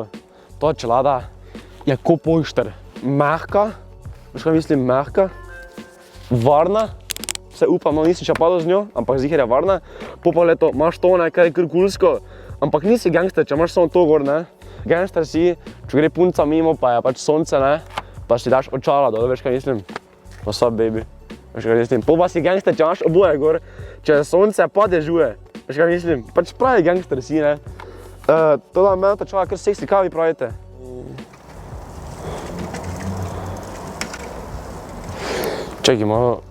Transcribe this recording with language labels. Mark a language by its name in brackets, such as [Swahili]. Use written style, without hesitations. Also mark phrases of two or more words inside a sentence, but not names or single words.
[Slovenian] Ta čelada je ko pojšter, mehka, veš kaj mislim, mehka, varna, se upam, no nisem še padel z njo, ampak ziher je varna. Pogled to, imaš to, kar je kar kulsko, ampak nisi gangster, če imaš samo to gor, ne. Gangster si, če gre punca mimo, pa je pač sonce, ne, pa si daš očala dol, veš kaj mislim. [English] What's up, baby? [Slovenian] Veš kaj mislim, pa si gangster, če imaš oboje gor, če sonce pa dežuje, veš kaj mislim, pač pravi gangster si, ne. To da meni ta čala kar seksi, kaj vi pravite? [Croatian] Čekaj, malo...